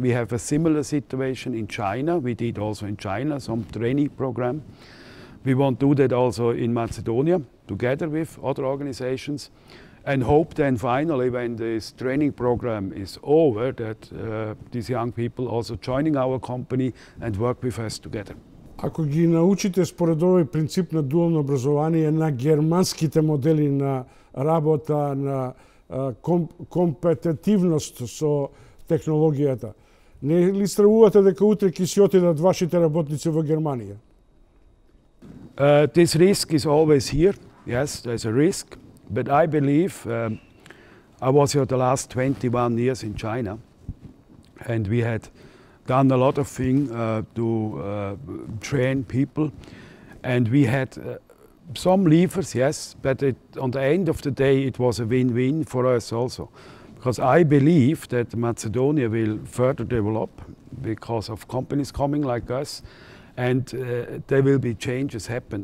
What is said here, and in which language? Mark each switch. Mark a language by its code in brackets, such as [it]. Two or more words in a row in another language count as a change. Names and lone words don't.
[en] We have a similar situation in China. We did also in China some trainee program. We want to do that also in Macedonia, together with other organizations. And hope then finally, when this training program is over, that these young people also joining our company and work with us together. [mk] Ако ги научите според овој принцип на дуално образование на германските модели на работа, на компетитивност со технологијата, не ли стравувате дека утре ќе си отидат вашите работници во Германија? [en] This risk is always here. Yes, there's a risk. But I believe, I was here the last 21 years in China, and we had done a lot of things to train people, and we had some leavers, yes, but on the end of the day it was a win-win for us also, because I believe that Macedonia will further develop because of companies coming like us, and there will be changes happen.